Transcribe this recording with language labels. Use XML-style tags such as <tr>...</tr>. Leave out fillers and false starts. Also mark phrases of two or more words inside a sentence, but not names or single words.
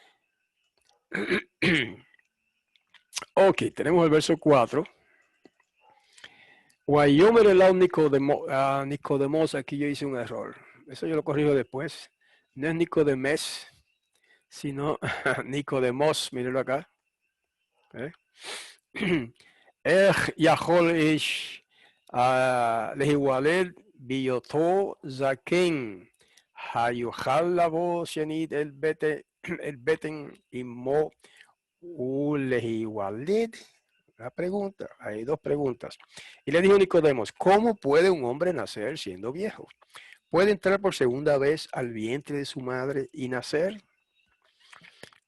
<es>Ok, tenemos el verso 4.</es> <he>ויאמר אליו</he> <es>Nicodemos, aquí yo hice un error, eso yo lo corrijo después, no es Nicodemes, sino Nicodemos, mírenlo acá.</es> <he>היכול איש להיוולד בהיותו זקן היוכל לבוא שנית אל בטן אמו להיוולד.</he> <es>Una pregunta, hay dos preguntas. Y le dijo Nicodemos, ¿cómo puede un hombre nacer siendo viejo? ¿Puede entrar por segunda vez al vientre de su madre y nacer?</es>